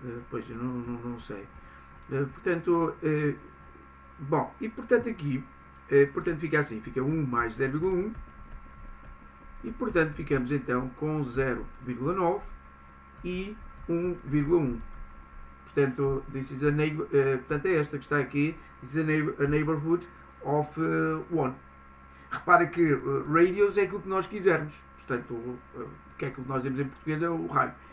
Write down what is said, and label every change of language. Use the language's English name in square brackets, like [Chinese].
[Portuguese] Pois eu não sei. Portanto. Bom, e portanto aqui. Portanto fica assim. Fica 1 mais 0,1. E portanto ficamos então com 0,9 e 1,1. Portanto, portanto, é esta que está aqui. [English] This is a neighborhood of 1. [Portuguese] Repara que radius é aquilo que nós quisermos. Portanto, o que é aquilo que nós dizemos em português é o raio.